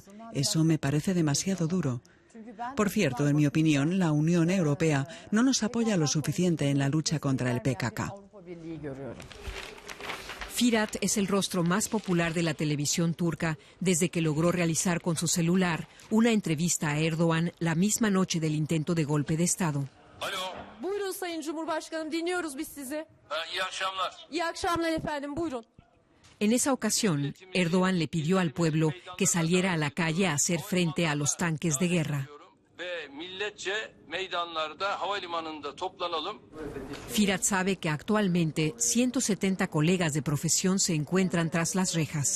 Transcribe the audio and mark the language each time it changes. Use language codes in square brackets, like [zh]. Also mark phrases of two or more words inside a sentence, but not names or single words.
[es] Eso me parece demasiado duro. Por cierto, en mi opinión, la Unión Europea no nos apoya lo suficiente en la lucha contra el PKK. Firat es el rostro más popular de la televisión turca desde que logró realizar con su celular una entrevista a Erdoğan la misma noche del intento de golpe de Estado. [tr] Buyurun Sayın Cumhurbaşkanım, dinliyoruz biz sizi. İyi akşamlar. İyi akşamlar efendim, buyurun. [es] En esa ocasión, Erdoğan le pidió al pueblo que saliera a la calle a hacer frente a los tanques de guerra. Firat sabe que actualmente 170 colegas de profesión se encuentran tras las rejas.